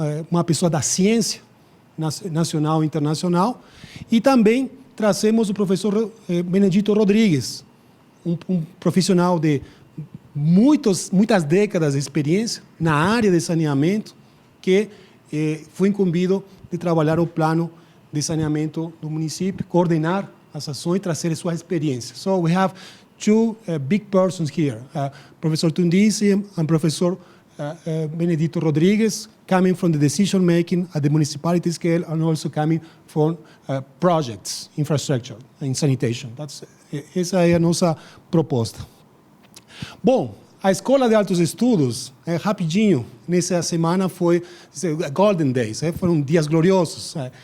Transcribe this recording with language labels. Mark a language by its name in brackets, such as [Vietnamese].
[Portuguese] uma pessoa da ciência nacional e internacional, e também trazemos o professor Benedito Rodrigues, um profissional de muitas décadas de experiência na área de saneamento, que foi incumbido de trabalhar o plano de saneamento do município, coordenar as ações e trazer sua experiência. [English] So we have two big persons here, Professor Tundici and Professor Benedito Rodrigues, coming from the decision making at the municipality scale and also coming from projects, infrastructure and sanitation. [Portuguese] Essa é a nossa proposta. Bom, a Escola de Altos Estudos, rapidinho, nessa semana foi [English] Golden Days, [Portuguese] foram dias gloriosos.